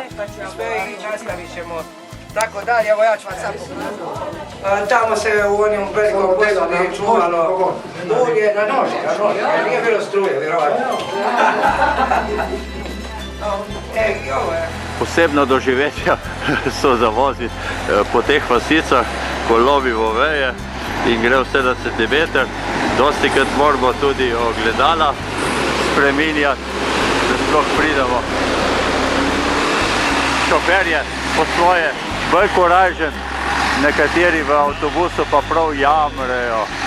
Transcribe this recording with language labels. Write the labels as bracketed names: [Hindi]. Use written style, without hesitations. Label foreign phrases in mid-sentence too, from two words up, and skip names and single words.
[Croatian] I nastavit ćemo tako dalje. Evo ja ću vam sad pokazati. Tamo se u onom velikom posudi čuvalo ulje na noži, nije bilo struje, vjerovatno. [Slovenian] Posebno doživetja so za voziti po teh vasicah, ko lovimo veje in gre vse na centimeter. Dostikrat moramo tudi ogledala spreminjati, da sploh pridemo. Šofer je po svoje bolj korajžen, nekateri v avtobusu pa prav jamrejo.